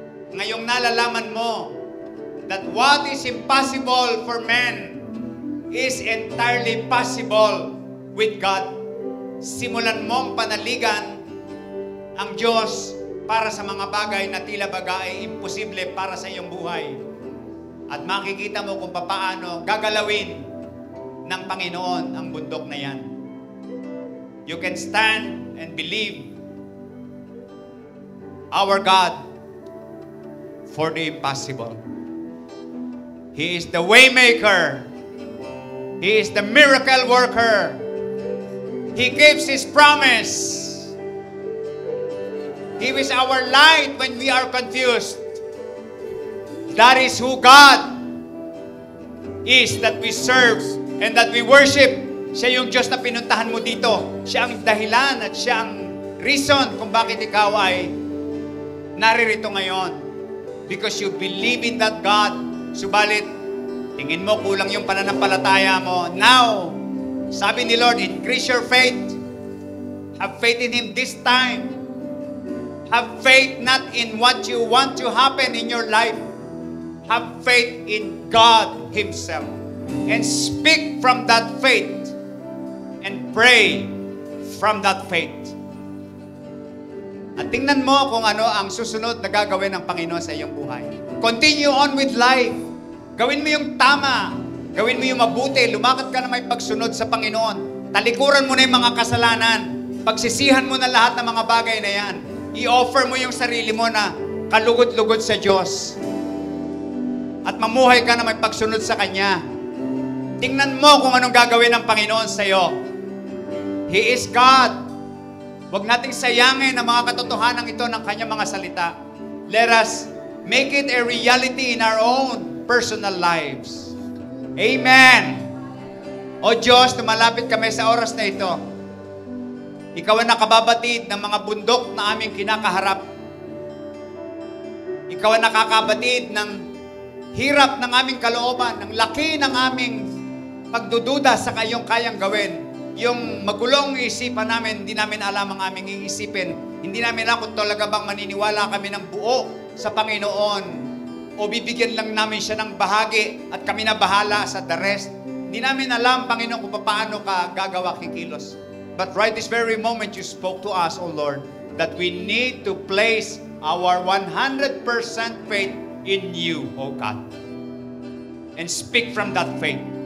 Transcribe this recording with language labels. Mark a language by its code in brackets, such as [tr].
[tl] Ngayong nalalaman mo [en] that what is impossible for men is entirely possible with God. [tl] Simulan mong panaligan ang Diyos para sa mga bagay na tila baga ay imposible para sa iyong buhay. At makikita mo kung paano gagalawin ng Panginoon ang bundok na yan. [en] You can stand and believe our God for the impossible. He is the waymaker. He is the miracle worker. He keeps His promise. He is our light when we are confused. That is who God is that we serve and that we worship. [tl] Siya yung Diyos na pinuntahan mo dito. Siya ang dahilan at siya ang reason kung bakit ikaw ay naririto ngayon. [en] Because you believe in that God. [tl] Subalit, tingin mo kulang yung pananampalataya mo. [en] Now, [tl] sabi ni Lord, [en] increase your faith. Have faith in Him this time. Have faith not in what you want to happen in your life. Have faith in God Himself. And speak from that faith. And pray from that faith. [tl] At tingnan mo kung ano ang susunod na gagawin ng Panginoon sa iyong buhay. [en] Continue on with life. [tl] Gawin mo yung tama. Gawin mo yung mabuti. Lumakad ka na may pagsunod sa Panginoon. Talikuran mo na yung mga kasalanan. Pagsisihan mo na lahat ng mga bagay na yan. I-offer mo yung sarili mo na kalugod-lugod sa Diyos. At mamuhay ka na may pagsunod sa Kanya. Tingnan mo kung anong gagawin ng Panginoon sa iyo. [en] He is God. [tl] Huwag nating sayangin ang mga katotohanan ito ng Kanyang mga salita. [en] Let us make it a reality in our own personal lives. [tl] Amen. O Diyos, lumalapit kami sa oras na ito. Ikaw ang nakababatid ng mga bundok na aming kinakaharap. Ikaw ang nakakabatid ng hirap ng aming kalooban, ng laki ng aming pagdududa sa kayong kayang gawin. Yung magulong isipan namin, hindi namin alam ang aming iisipin. Hindi namin alam kung talaga bang maniniwala kami ng buo sa Panginoon o bibigyan lang namin siya ng bahagi at kami na bahala sa [en] the rest. [tl] Hindi namin alam, Panginoon, kung paano ka gagawa kikilos. [en] But right this very moment, you spoke to us, O Lord, that we need to place our 100% faith in you, O God. And speak from that faith.